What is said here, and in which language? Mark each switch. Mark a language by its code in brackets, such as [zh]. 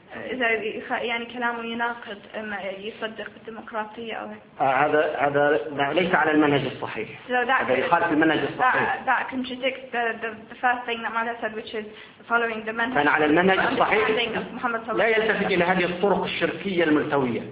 [ar] إذا يعني كلامه يناقض يصدق بالديمقراطية أو هذا ليس على المنهج الصحيح. يخالف المنهج الصحيح. [en] That contradicts the first thing that Mala said, which is following the manhaj. [ar] كان على المنهج الصحيح. لا يلتفت إلى هذه الطرق الشركية الملتوية.